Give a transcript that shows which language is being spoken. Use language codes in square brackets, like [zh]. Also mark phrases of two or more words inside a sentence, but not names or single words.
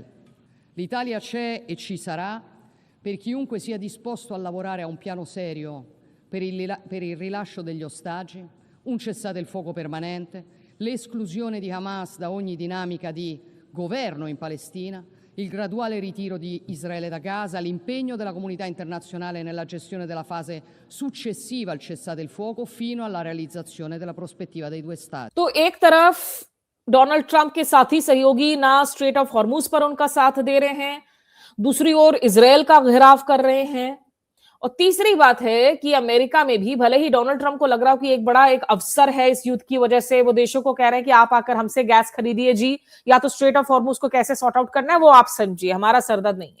[it] L'Italia c'è e ci sarà per chiunque sia disposto a lavorare a un piano serio per il rilascio degli ostaggi, un cessate il fuoco permanente, l'esclusione di Hamas da ogni dinamica di governo in Palestina, il graduale ritiro di Israele da Gaza, l'impegno della comunità internazionale nella gestione della fase successiva al cessate il fuoco fino alla realizzazione della prospettiva dei due stati. [hi] तो एक तरफ डोनाल्ड ट्रंप के साथी सहयोगी ना स्ट्रेट ऑफ हॉर्मुज पर उनका साथ दे रहे हैं, दूसरी ओर इजराइल का घेराव कर रहे हैं, और तीसरी बात है कि अमेरिका में भी भले ही डोनाल्ड ट्रंप को लग रहा हो कि एक बड़ा एक अवसर है इस युद्ध की वजह से, वो देशों को कह रहे हैं कि आप आकर हमसे गैस खरीदिए जी, या तो स्ट्रेट ऑफ हॉर्मुज को कैसे [en] sort out [hi] करना है वो आप समझिए, हमारा सरदर्द नहीं है।